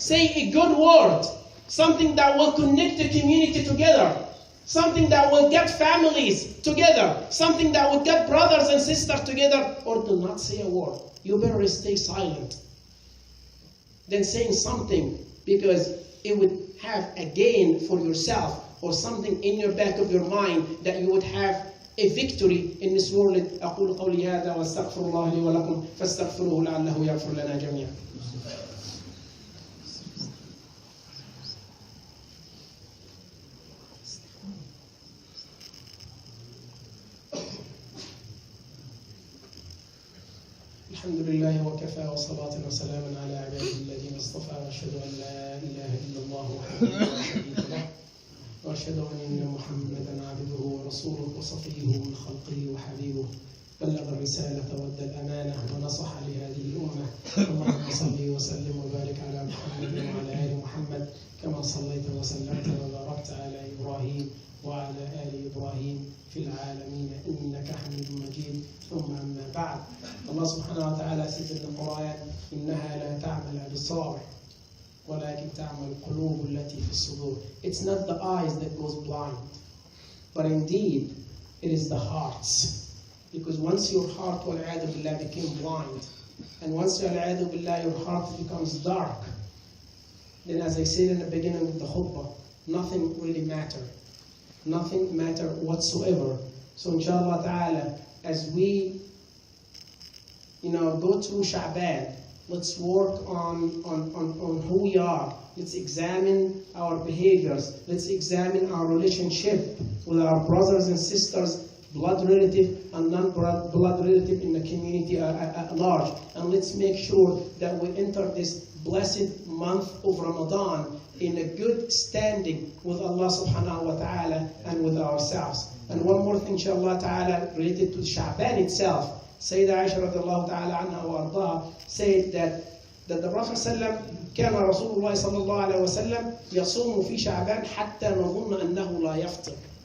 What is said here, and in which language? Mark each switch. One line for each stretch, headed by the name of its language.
English: Say a good word, something that will connect the community together, something that will get families together, something that will get brothers and sisters together, or do not say a word. You better stay silent than saying something, because it would have a gain for yourself or something in your back of your mind that you would have a victory in this world.
Arabic: أقول قولي هذا وأستغفر الله لي ولكم فاستغفروه لعله يغفر لنا جميعا. الحمد لله وكفى وصلاة وسلاما على عباده الذين اصطفى واشهد ان لا اله الا الله وحده لا شريك له واشهد ان محمدا عبده ورسوله وصفيه من خلقه وحبيبه بلغ الرسالة وادى الأمانة ونصح لهذه الأمة. اللهم صل وسلم وبارك على محمد وعلى آل محمد كما صليت وسلمت وباركت على إبراهيم وعلى آل إبراهيم في العالمين إنك حميد مجيد. ثم أما بعد,
English: Allah subhanahu wa ta'ala says in the Quran,
Arabic: إنها لا تعمى الأبصار ولكن تعمى القلوب التي في الصدور.
English: It's not the eyes that goes blind, but indeed it is the hearts. Because once your heart, wal-'iyadhu billah, became blind, and once, wal-'iyadhu billah, your heart becomes dark, then as I said in the beginning of the khutbah, nothing really matters. Nothing matter whatsoever. So inshallah ta'ala, as we go through Sha'ban, let's work on who we are. Let's examine our behaviors. Let's examine our relationship with our brothers and sisters, blood relative and non-blood relative in the community at large. And let's make sure that we enter this blessed month of Ramadan in a good standing with Allah subhanahu wa ta'ala and with ourselves. And one more thing, inshallah ta'ala, related to Sha'ban itself. Sayyidah Aisha radiallahu ta'ala anha wa ardaha said that the Prophet sallam
Arabic: كان رسول الله صلى الله عليه وسلم يصوم في شعبان حتى نظن أنه لا يفطر.